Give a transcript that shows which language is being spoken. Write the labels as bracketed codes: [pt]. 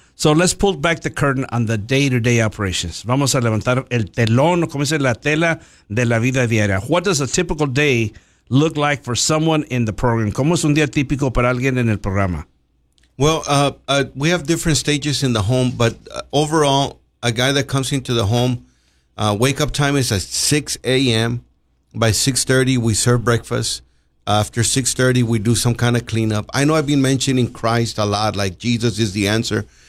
[en] So let's pull back the curtain on the day-to-day operations. [es] Vamos a levantar el telón, como dice la tela de la vida diaria. [en] What does a typical day look like for someone in the program? [es] ¿Cómo es un día típico para alguien en el programa? [en] Well, we have different stages in the home, but overall, a guy that comes into the home, wake-up time is at 6 a.m. By 6:30, we serve breakfast. After 6:30, we do some kind of cleanup. I know I've been mentioning Christ a lot, like Jesus is the answer.